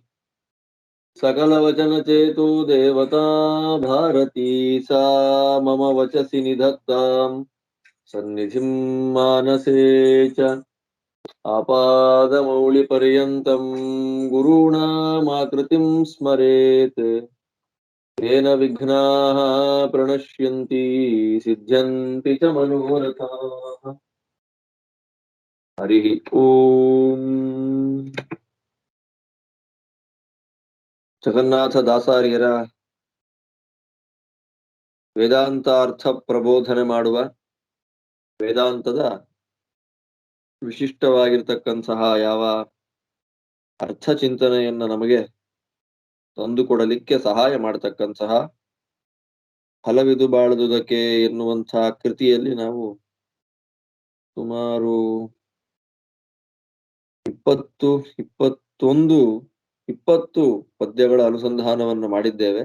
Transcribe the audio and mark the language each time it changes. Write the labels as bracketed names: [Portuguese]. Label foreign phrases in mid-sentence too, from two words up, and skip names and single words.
[Sanskrit] सकलवचनचेतो देवता भारती सा मम वचसि निधत्ताम् सन्निधिं मानसे च आपादमौलिपर्यन्तं गुरूणामाकृतिं स्मरेत् तेन विघ्नाः प्रणश्यन्ति सिद्ध्यन्ति च मनोरथाः हरिः ओम् [Kannada] ಜಗನ್ನಾಥ ದಾಸಾರ್ಯರ ವೇದಾಂತಾರ್ಥ ಪ್ರಬೋಧನೆ ಮಾಡುವ ವೇದಾಂತದ ವಿಶಿಷ್ಟವಾಗಿರ್ತಕ್ಕಂತಹ ಯಾವ ಅರ್ಥ ಚಿಂತನೆಯನ್ನ ನಮಗೆ ತಂದುಕೊಡಲಿಕ್ಕೆ ಸಹಾಯ ಮಾಡತಕ್ಕಂತಹ ಫಲವಿದು ಬಾಳುವುದಕ್ಕೆ ಎನ್ನುವಂತಹ ಕೃತಿಯಲ್ಲಿ ನಾವು ಸುಮಾರು 20 ಪದ್ಯಗಳ ಅನುಸಂಧಾನವನ್ನು ಮಾಡಿದ್ದೇವೆ.